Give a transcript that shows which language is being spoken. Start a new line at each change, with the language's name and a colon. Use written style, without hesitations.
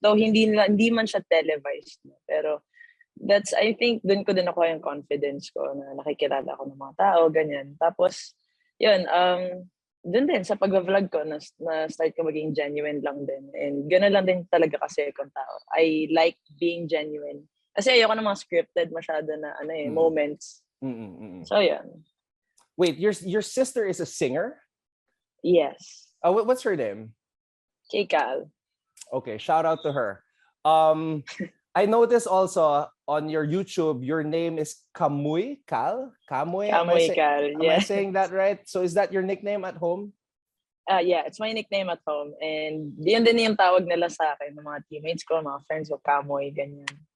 Filipino: Though hindi man siya televised. Pero
English: I think
Filipino: dun ko din ako yung confidence ko na nakikilala ako ng mga tao, ganyan. Tapos, yun, dun din sa pag-vlog ko, na-start ko maging genuine lang din. And gano'n lang din talaga kasi akong tao.
English: I like being genuine.
Filipino: Kasi ayoko ng mga scripted masyado na moments. So, yan.
English: Wait, your sister is a singer? Yes. What's her name? Kamille Cal. Okay, shout out to her. I noticed also on your YouTube, your name is Kamille Cal? Kamille Cal, am I saying that right? So is that your nickname at home? Yeah, it's my nickname at home.
Filipino: And yun din yung tawag nila sa akin, ng mga teammates ko, mga friends ko, Kamoy, ganyan.